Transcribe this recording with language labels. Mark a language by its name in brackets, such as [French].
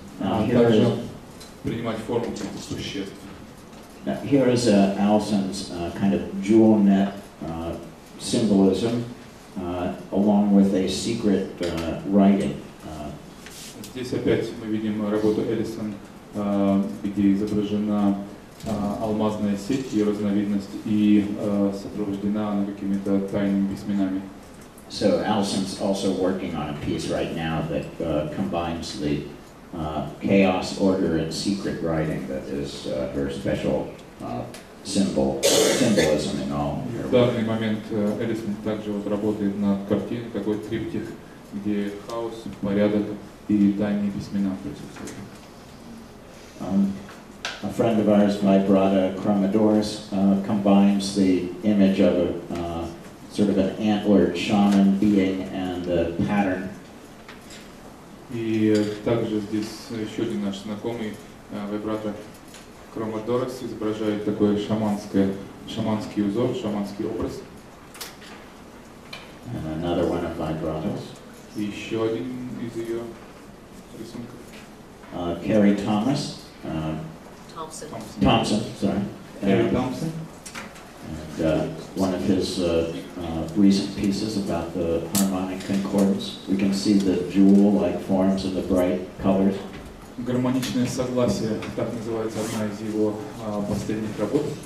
[Russian] Также принимать форму каких-то существ. [English] Here is Allison's kind of jewel net symbolism, along with a secret writing. [Russian] Здесь опять мы видим работу Эллисон, где изображена алмазная сеть, ее разновидность, и сопровождена она какими-то тайными письменами. [English] So Allison's also working on a piece right now that combines the chaos, order, and secret writing that is her special symbolism in all. [Russian] В данный момент Эллисон также работает над картиной, такой триптих, где хаос, порядок и тайные письмена присутствуют. [English] A friend of ours, Vibrata Chromadors, combines the image of a sort of an antlered shaman being and a pattern. [Russian] И также здесь еще один наш знакомый, Vibrata Chromadors, изображает такой шаманский узор, шаманский образ. [English] And another one of Vibratas. [Russian] И еще один из ее рисунков. [English] Carrie Thomas. Thompson, sorry. Carrie Thompson. And one of his recent pieces about the harmonic concordance. We can see the jewel-like forms and the bright colors. [Russian] Гармоничное согласие, так называется одна из его последних работ.